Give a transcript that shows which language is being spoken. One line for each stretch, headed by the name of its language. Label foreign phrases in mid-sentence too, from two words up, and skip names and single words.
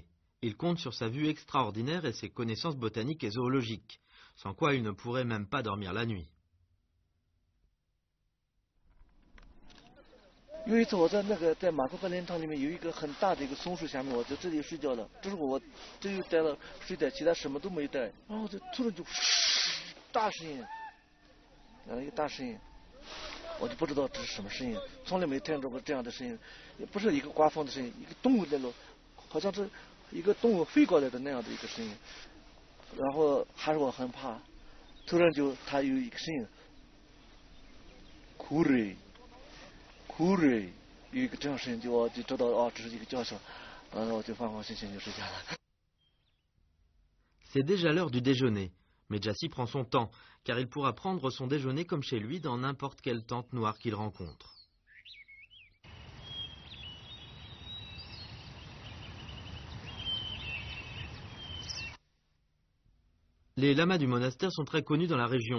French: Il compte sur sa vue extraordinaire et ses connaissances botaniques et zoologiques, sans quoi il ne pourrait même pas dormir la nuit.
Chinese: 有一次我在马可波林场里面有一个很大的一个松树下面，我在这里睡觉了。这时候我只有带了睡袋，其他什么都没带。然后就突然就大声音，一个大声音，我就不知道这是什么声音，从来没听着过这样的声音，也不是一个刮风的声音，一个动物那种，好像是一个动物飞过来的那样的一个声音。然后还是我很怕，突然就它有一个声音，哭嘞。哭嘞，有一个这样声音，我就知道哦，这是一个叫声，我就放放心心就睡觉了。
French: C'est déjà l'heure du déjeuner, mais Jassy prend son temps, car il pourra prendre son déjeuner comme chez lui dans n'importe quelle tente noire qu'il rencontre. Les lamas du monastère sont très connus dans la région.